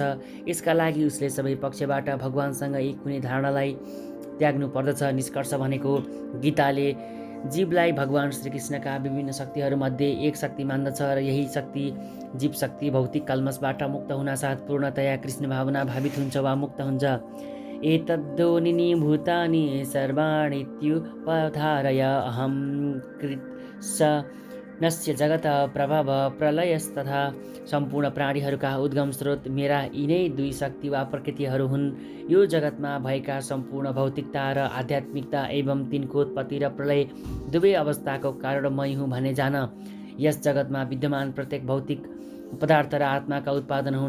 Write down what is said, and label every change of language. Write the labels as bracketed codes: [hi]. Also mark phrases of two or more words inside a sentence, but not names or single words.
[ne] यसका लागि उसले सबै पक्षबाट भगवानसँग एक हुने धारणालाई त्याग्नु पर्दछ। निष्कर्ष भनेको गीताले जीवलाई भगवान श्रीकृष्णका विभिन्न शक्तिहरूमध्ये एक शक्ति मान्दछ र यही शक्ति जीव शक्ति भौतिक कल्मसबाट मुक्त हुनासाथ पूर्णतया कृष्ण भावना भावित हुन्छ वा मुक्त हुन्छ। [sa] एतद्योनिनि भूतानि सर्वाणीत्युपधारय अहं कृत्स्नस्य जगत प्रभव प्रलयस्तथा। [ne] सम्पूर्ण प्राणीहरूका उद्गम स्रोत मेरा यिनै दुई शक्ति वा प्रकृतिहरू हुन्। यो जगतमा भएका सम्पूर्ण भौतिकता र आध्यात्मिकता एवं तिनको उत्पत्ति र प्रलय दुवै अवस्थाको कारण मै हुँ भने जान। यस जगतमा विद्यमान प्रत्येक भौतिक पदार्थ र आत्माका उत्पादन हुन्।